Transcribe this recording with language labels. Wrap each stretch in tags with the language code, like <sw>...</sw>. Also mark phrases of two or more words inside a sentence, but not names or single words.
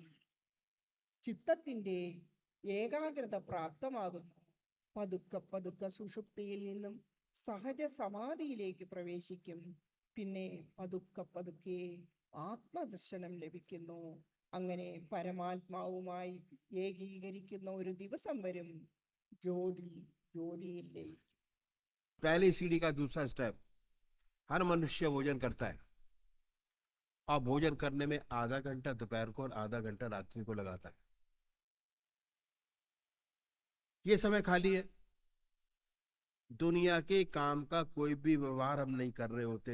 <ml>ചിത്തത്തിൻ്റെ ഏകാഗ്രത പ്രാപ്തമാകുന്നു. പതുക്കെ സുഷുപ്തിയിൽ നിന്നും സഹജ സമാധിയിലേക്ക് പ്രവേശിക്കും. പിന്നെ പതുക്കെ ആത്മദർശനം ലഭിക്കുന്നു. അങ്ങനെ പരമാത്മാവുമായി ഏകീകരിക്കുന്ന ഒരു ദിവസം വരും. ज्योतिले</ml> <hi>पहली सीढ़ी का दूसरा स्टेप, हर मनुष्य भोजन करता है और भोजन करने में आधा घंटा दोपहर को और आधा घंटा रात्रि को लगाता है। ये समय खाली है, दुनिया के काम का कोई भी व्यवहार हम नहीं कर रहे होते।</hi>